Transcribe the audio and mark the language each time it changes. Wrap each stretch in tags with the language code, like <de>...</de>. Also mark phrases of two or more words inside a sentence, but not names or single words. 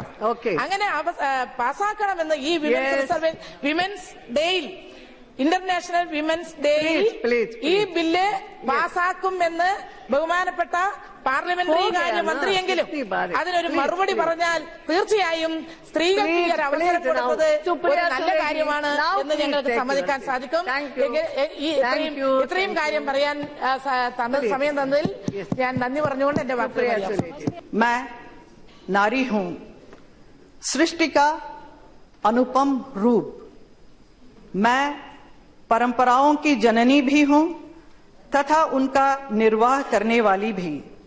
<ml>അങ്ങനെ പാസാക്കണമെന്ന് ഈ</ml> <en>women's day, international women's day</en> <ml>ഈ ബില്ല് പാസാക്കുമെന്ന് ബഹുമാനപ്പെട്ട പാർലമെന്ററി കാര്യ മന്ത്രിയെങ്കിലും അതിനൊരു മറുപടി പറഞ്ഞാൽ തീർച്ചയായും സ്ത്രീകൾക്ക് ഈ ഒരു അവസരം കൊടുത്തത് ഒരു നല്ല കാര്യമാണ് എന്ന് ഞങ്ങൾക്ക് സമ്മതിക്കാൻ സാധിക്കും. ഇത്രയും കാര്യം പറയാൻ സമയം തന്നതിൽ ഞാൻ നന്ദി പറഞ്ഞുകൊണ്ട് എന്റെ വാക്കുകൾ</ml> <hi>मैं नारी हूं, सृष्टि का अनुपम रूप। मैं परंपराओं की जननी भी हूं तथा उनका निर्वाह करने वाली भी।</hi>